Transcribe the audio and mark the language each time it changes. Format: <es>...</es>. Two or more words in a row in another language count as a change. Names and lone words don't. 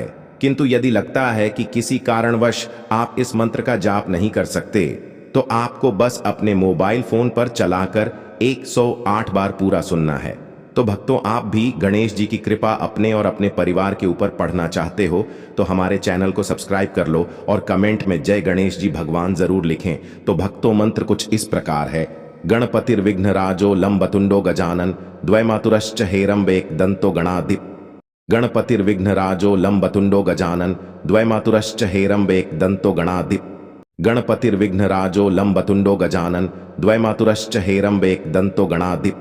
<hi>किंतु यदि लगता है कि किसी कारणवश आप इस मंत्र का जाप नहीं कर सकते तो आपको बस अपने मोबाइल फोन पर चलाकर 108 बार पूरा सुनना है। तो भक्तों, आप भी गणेश जी की कृपा अपने और अपने परिवार के ऊपर पढ़ना चाहते हो तो हमारे चैनल को सब्सक्राइब कर लो और कमेंट में जय गणेश जी भगवान जरूर लिखें। तो भक्तों, मंत्र कुछ इस प्रकार है।</hi> <sa>गणपतिर्विघ्नराजो लंबतुंडो गजानन द्वैमातुरश्च हेरम्बेक दंतो गणाधिप। गणपतिर्विघ्नराजो लंबतुंडो गजानन द्वैमातुरश्च हेरम्बेक दंतो गणाधिप। गणपतिर्विघ्नराजो लंबतुंडो गजानन द्वैमातुरश्च हेरम्बेक दंतो गणाधिप।</sa>